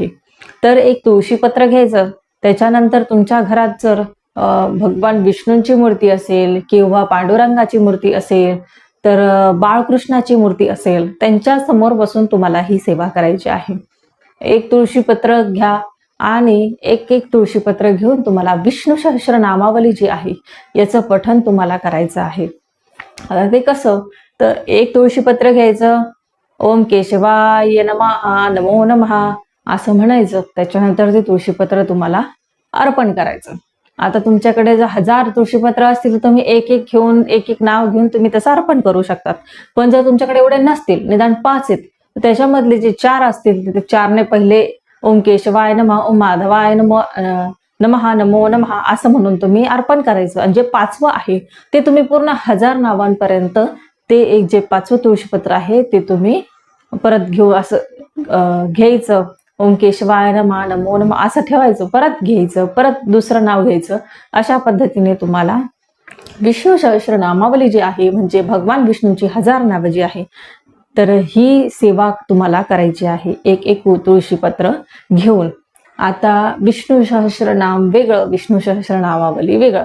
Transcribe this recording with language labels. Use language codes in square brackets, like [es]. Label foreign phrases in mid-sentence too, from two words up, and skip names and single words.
[mr] तर एक तुळशीपत्र घ्यायचं. त्याच्यानंतर तुमच्या घरात जर भगवान विष्णूंची मूर्ती असेल किंवा पांडुरंगाची मूर्ती असेल, तर बाळकृष्णाची मूर्ती असेल, त्यांच्या समोर बसून तुम्हाला ही सेवा करायची आहे. एक तुळशीपत्र घ्या आणि एक एक तुळशीपत्र घेऊन तुम्हाला विष्णू सहस्रनामावली जी आहे याचं पठण तुम्हाला करायचं आहे. आता ते कसं, तर एक तुळशीपत्र घ्यायचं, [sa] ओम केशवाय नमः, नमो नमः [mr] असं म्हणायचं. त्याच्यानंतर ते तुळशीपत्र तुम्हाला अर्पण करायचं. आता तुमच्याकडे जर 1000 तुळशीपत्र असतील तर तुम्ही एक एक घेऊन, एक एक नाव घेऊन तुम्ही तसं अर्पण करू शकतात. पण जर तुमच्याकडे एवढे नसतील, निदान 5 आहेत, तर त्याच्यामधले जे 4 असतील ते 4ने पहिले [sa] ओम केशवाय नमः, ओम माधवाय नमः, नमो नमः [mr] असं म्हणून तुम्ही अर्पण करायचं. आणि जे 5वं आहे ते तुम्ही पूर्ण 1000 नावांपर्यंत ते एक जे 5वं तुळशीपत्र आहे ते तुम्ही परत घेऊ असं घ्यायचं. [sa] ओम केशवाय नमः, नमो नमः [mr] असं ठेवायचं, परत घ्यायचं, परत दुसरं नाव घ्यायचं. अशा पद्धतीने तुम्हाला विष्णू सहस्रनामावली जी आहे, म्हणजे भगवान विष्णूंची 1000 नावं जी आहे, तर ही सेवा तुम्हाला करायची आहे एक एक तुळशीपत्र घेऊन. आता विष्णू सहस्रनाम वेगळं, विष्णू सहस्रनामावली वेगळं.